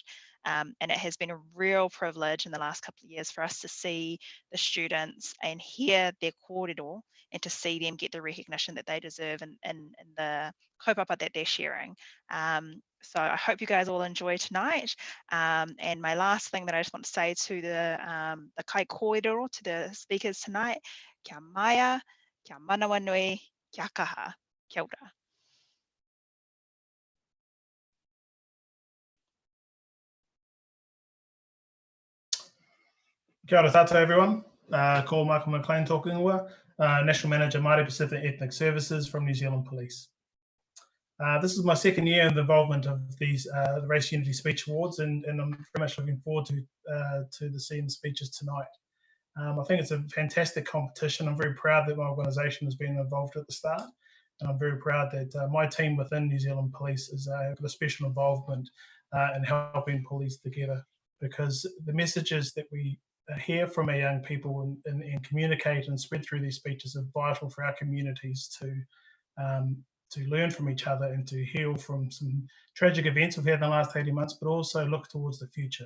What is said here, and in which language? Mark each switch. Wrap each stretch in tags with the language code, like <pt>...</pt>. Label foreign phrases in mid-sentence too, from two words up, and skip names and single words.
<en>And it has been a real privilege in the last couple of years for us to see the students and hear their kōrero and to see them get the recognition that they deserve and the kaupapa that they're sharing. So I hope you guys all enjoy tonight. And my last thing that I just want to say to the</en> <mi>kai kōrero,</mi> <en>to the speakers tonight,</en> <mi>kia maia, kia manawa nui, kia kaha, kia ora. Kia ora tātou</mi> <en>everyone.</en> <mi>Ko Michael McLean tōku ingoa,</mi> <en>National Manager Māori Pacific Ethnic Services from New Zealand Police. This is my second year in the involvement of these the Race Unity Speech Awards, and I'm very much looking forward to seeing the speeches tonight. I think it's a fantastic competition. I'm very proud that my organisation has been involved at the start, and I'm very proud that my team within New Zealand Police is got a special involvement in helping police together, because the messages that we hear from our young people and communicate and spread through these speeches are vital for our communities to learn from each other and to heal from some tragic events we've had in the last 18 months, but also look towards the future.</en>